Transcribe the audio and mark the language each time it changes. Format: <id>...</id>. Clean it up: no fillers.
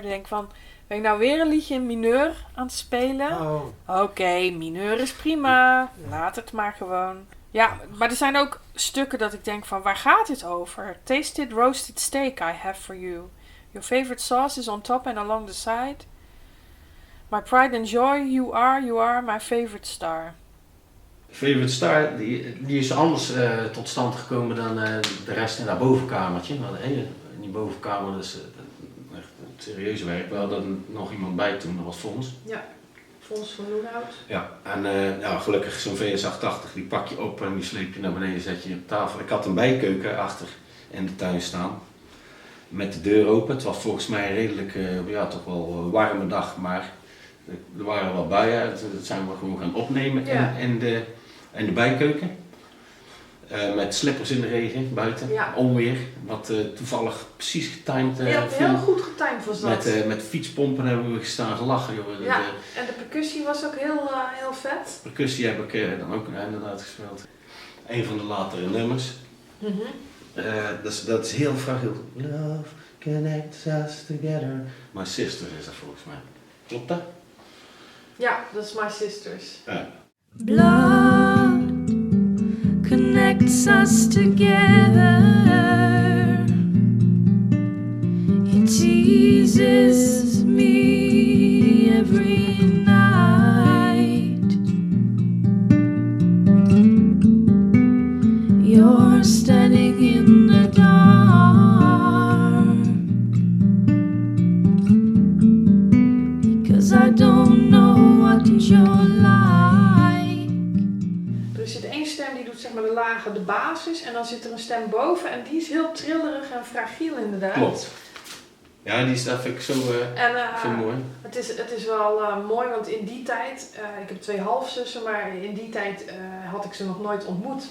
<nl>Dan denk ik van, ben ik nou weer een liedje in mineur aan het spelen? Oh. Oké, mineur is prima. Laat het maar gewoon. Ja, maar er zijn ook stukken dat ik denk van, waar gaat dit over?</nl> <en>Tasted roasted steak I have for you. Your favorite sauce is on top and along the side. My pride and joy, you are my favorite star.</en> <nl>Favorite Star, die is anders tot stand gekomen dan de rest in dat bovenkamertje. We hadden in die bovenkamer, dus echt serieus werk. We hadden nog iemand bij toen, dat was Fons. Ja, Fons van Loenhout. Ja, en gelukkig zo'n VS880, die pak je op en die sleep je naar beneden, zet je op tafel. Ik had een bijkeuken achter in de tuin staan, met de deur open. Het was volgens mij een redelijk, toch wel warme dag, maar er waren wel buien. Dat zijn we gewoon gaan opnemen in de bijkeuken. Met slippers in de regen, buiten, Ja. onweer. Wat toevallig precies getimed Heel viel. goed getimed was dat. Met fietspompen hebben we gestaan gelachen. Joh. Ja, De en de percussie was ook heel vet. percussie heb ik dan ook inderdaad gespeeld. Een van de latere nummers. Dat is heel fragiel.</nl> <en>Love connects us together.</en> <nl>My sister is dat volgens mij. Klopt dat? Ja, dat is My Sisters. Ja.</nl> <en>Blood connects us together. It teases me every night. You're standing in the dark because I don't know what you're like.</en> <nl>Er zit één stem die doet zeg maar de lage, de basis. En dan zit er een stem boven en die is heel trillerig en fragiel inderdaad. Klopt. Ja, dat vind ik zo, En zo mooi. het is wel mooi, want in die tijd, ik heb 2 halfzussen, maar in die tijd had ik ze nog nooit ontmoet.</nl>